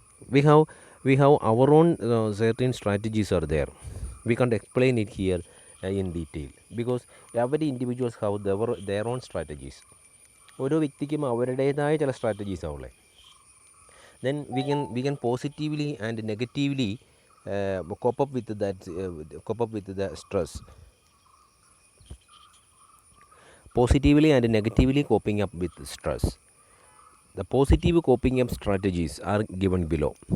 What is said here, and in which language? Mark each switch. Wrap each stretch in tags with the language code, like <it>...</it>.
<en>We have our own certain strategies are there. We can't explain it here in detail because every individuals have their own strategies.</en> <ml>ഓരോ വ്യക്തിക്കും അവരുടേതായ ചില strategies ആവുള്ളത്.</ml> <en>Then we can positively and negatively cope up with the stress. Positively and negatively coping up with stress. The positive coping up strategies are given below.</en>